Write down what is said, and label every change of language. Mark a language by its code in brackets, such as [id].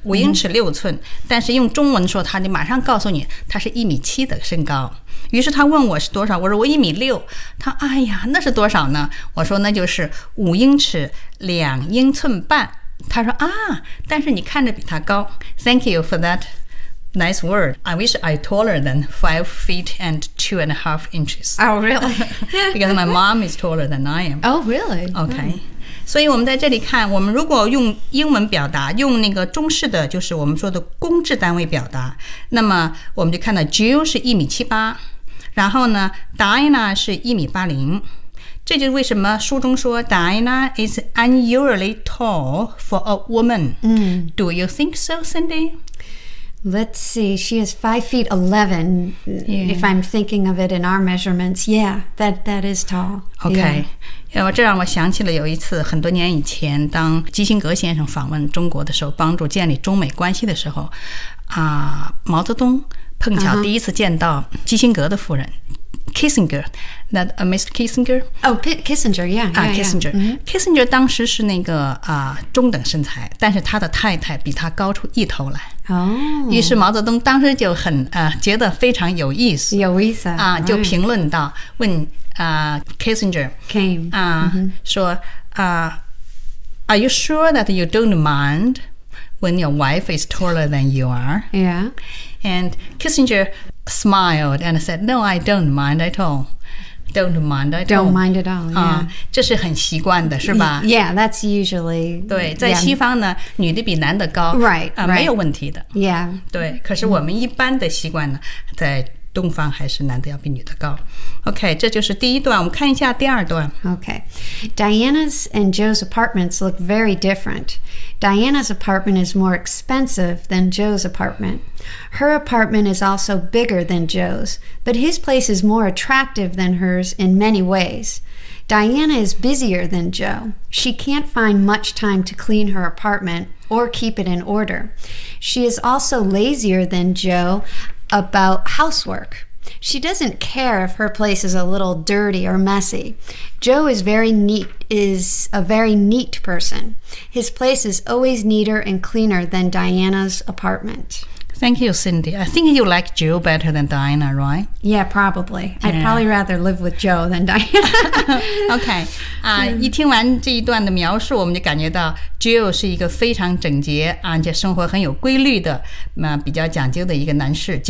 [zh] 5英尺6寸、嗯、但是用中文说他就马上告诉你他是1.7米的身高，于是他问我是多少，我说我1.6米，他哎呀那是多少呢，我说那就是5英尺2英寸半，他说啊但是你看着比他高。 [en] Thank you for that nice word. I wish I taller than 5 feet and 2.5 inches. Oh really? Because my mom is taller than I am. Oh really? Okay、mm. [zh] 所以我们在这里看，我们如果用英文表达，用那个中式的，就是我们说的公制单位表达，那么我们就看到 Jill 是1.78米，然后呢 Diana 是1.80米，这就是为什么书中说 [en] Diana is unusually tall for a woman、 mm. Do you think so, Cindy? Let's see, she is 5'11", yeah. if I'm thinking of it in our measurements. Yeah, that is tall. Okay,、yeah. [zh] 这让我想起了有一次很多年以前，当基辛格先生访问中国的时候，帮助建立中美关系的时候、毛泽东碰巧第一次见到基辛格的夫人、uh-huh. [en] Kissinger, not、Mr. Kissinger? Oh, Kissinger, yeah. Yeah, Kissinger. Yeah.、 [zh] Mm-hmm. Kissinger 当时是那个、中等身材，但是他的太太比他高出一头来。 Oh. 于是毛泽东当时就很、觉得非常有意思，有意思、啊、就评论到、 [en] right. [zh] 问、Kissinger [en] came、 mm-hmm. [zh] 说、 [en] Are you sure that you don't mind when your wife is taller than you are? Yeah. And Kissinger smiled and said, No, I don't mind at all. Don't mind at all. Don't mind at all.、Yeah. [zh] 这是很习惯的是吧 [en] Yeah, that's usually... [zh] 对在西方呢、 [en] yeah. [zh] 女的比男的高 [en] right, right. [zh] 没有问题的。 [en] Yeah. [zh] 对可是我们一般的习惯呢在东方还是男的要比女的高。 OK, 这就是第一段我们看一下第二段。 [en] OK, Diana's and Joe's apartments look very different. Diana's apartment is more expensive than Joe's apartment. Her apartment is also bigger than Joe's, but his place is more attractive than hers in many ways. Diana is busier than Joe. She can't find much time to clean her apartment or keep it in order. She is also lazier than Joe about housework. She doesn't care if her place is a little dirty or messy. Joe is a very neat person. His place is always neater and cleaner than Diana's apartment. Thank you, Cindy. I think you like Joe better than Diana, right? Yeah, probably. Yeah. I'd probably rather live with Joe than Diana. [zh] okay.、一听完这一段的描述，我们就感觉到 Joe 是一个非常整洁，而且生活很有规律的、比较讲究的一个男士。